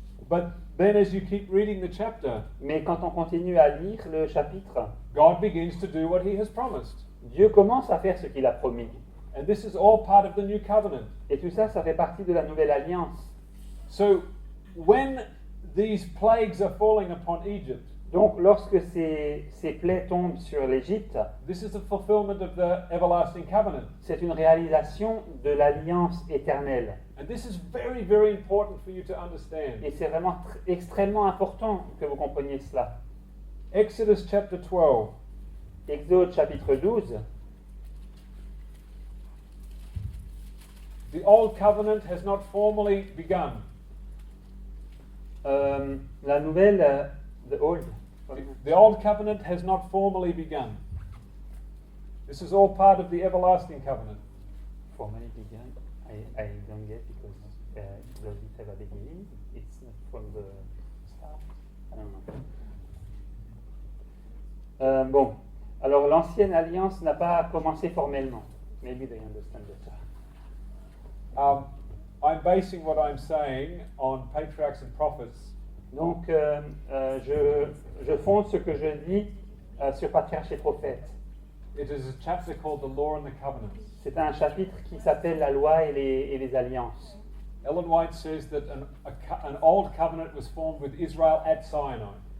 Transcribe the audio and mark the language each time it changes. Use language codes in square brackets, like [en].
[en] But then, as you keep reading the chapter, [fr] Mais quand on continue à lire le chapitre, [en] God begins to do what He has promised. [fr] Dieu commence à faire ce qu'il a promis. [en] And this is all part of the new covenant. [fr] Et tout ça, ça fait partie de la nouvelle alliance. [en] So, when these plagues are falling upon Egypt, [fr] Donc, lorsque ces plaies tombent sur l'Égypte, [en] this is the fulfillment of the everlasting covenant. [fr] c'est une réalisation de l'alliance éternelle. [en] And this is very, very important for you to understand. [fr] Et c'est vraiment extrêmement important que vous compreniez cela. [en] Exodus chapter 12. [fr] Exode chapitre 12. [en] The old covenant has not formally begun. [fr] La nouvelle, [en] the old. The old covenant has not formally begun. This is all part of the everlasting covenant. Formally began. I don't get because does it have a beginning? It's not from the start. I don't know. [fr] Bon, alors l'ancienne alliance n'a pas commencé formellement. [en] Maybe they understand better. I'm basing what I'm saying on patriarchs and prophets. [fr] Donc, je fonde ce que je dis sur Patriarches et Prophètes. [en] It is a chapter called The Law and the Covenants. [fr] C'est un chapitre qui s'appelle La loi et les alliances. [en] Ellen White says that an old covenant was formed with Israel at Sinai.